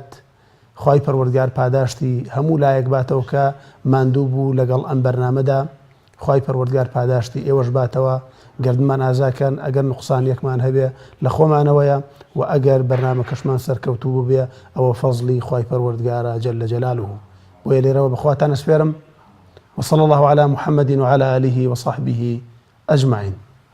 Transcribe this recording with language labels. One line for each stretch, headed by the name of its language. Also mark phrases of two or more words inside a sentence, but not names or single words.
Central Kurdish: خوای پەروەردگار پاداشتی هەموو لایەک باتەوە کە ماندوو بوو لەگەڵ ئەم بەرنامەدا. خوای پەروەردگار پاداشتی ئێوەش باتەوە، گردنمان ئازاکەن ئەگەر نوقسانیەکمان هەبێ لە خۆمانەوەیە، و ئەگەر بەرنامە کەشمان سەرکەوتوو بێ ئەوە فەزلی خوای پەروەردگارە
Arabic: جەل جەلاله.
Central Kurdish: بۆیە لێرەوە بەخواتان ئەسپێرم.
Arabic: وصلى الله على محمد وعلى آله وصحبه أجمعين.